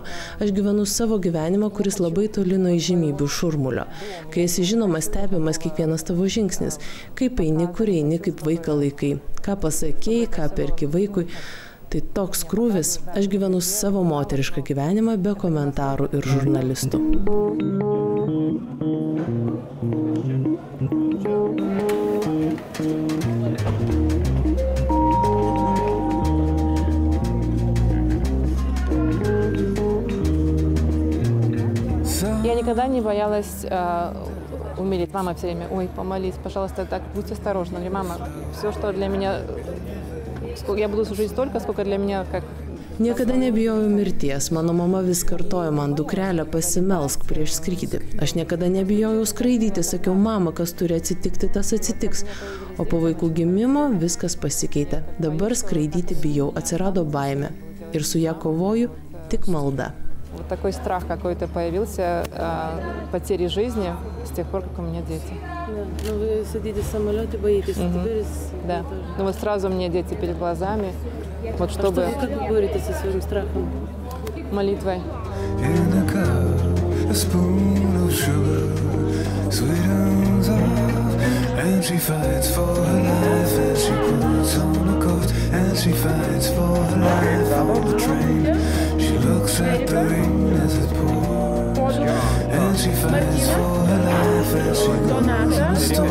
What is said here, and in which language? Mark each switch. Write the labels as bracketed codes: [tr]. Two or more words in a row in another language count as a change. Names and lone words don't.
[lt] Aš gyvenu savo gyvenimą, kuris labai toli nuo įžymybių šurmulio. Kai esi žinomas, stebimas kiekvienas tavo žingsnis. Kaip eini, kur eini, kaip vaiką laikai. Ką pasakėjai, ką perki vaikui. Tai toks krūvis. Aš gyvenu savo moterišką gyvenimą be komentarų ir žurnalistų. [ru] Я никогда не боялась умереть. Мама все время, ой, помолись, пожалуйста, так, будь осторожна. Я говорю, мама, все, что для меня, я буду жить столько, сколько для меня, как... [lt] Niekada nebijojau mirties. Mano mama vis kartojo man, dukrelė, pasimelsk prieš skrydį. Aš niekada nebijojau skraidyti. Sakiau, mama, kas turi atsitikti, tas atsitiks. O po vaikų gimimo viskas pasikeitė. Dabar skraidyti bijau. Atsirado baimė. Ir su ją kovoju tik malda. [ru] Вот такой страх какой-то появился потери жизни с тех пор, как у меня дети. Да. Ну, вы сидите в самолете, боитесь. Теперь да. Ну вот сразу мне дети перед глазами. Вот чтобы... А как вы боретесь со своим страхом? Молитвой. [en] In a cup, a spoon of sugar, sweetens up she fights for her life, and she puts on a coat, and she fights for her life on the train. She looks at the rain as it pours, and she fights for her life as she goes in the store.